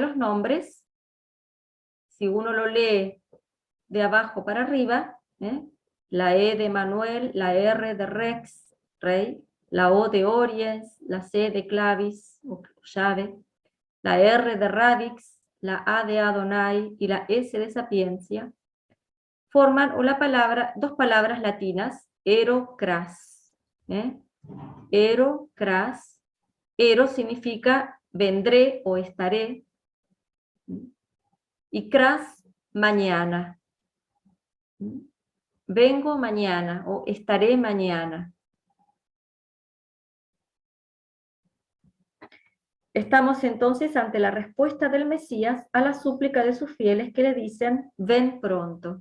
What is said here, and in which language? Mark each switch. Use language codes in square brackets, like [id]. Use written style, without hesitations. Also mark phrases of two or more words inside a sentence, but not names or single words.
[es] los nombres, si uno lo lee de abajo para arriba, la E de Manuel, la R de Rex, rey, la O de Oriens, la C de Clavis, o llave, la R de Radix, la A de Adonai y la S de Sapiencia, forman dos palabras latinas, [la] ero, cras. Ero, cras. [es] Ero significa vendré o estaré, y cras, mañana. Vengo mañana o estaré mañana. Estamos entonces ante la respuesta del Mesías a la súplica de sus fieles que le dicen, ven pronto.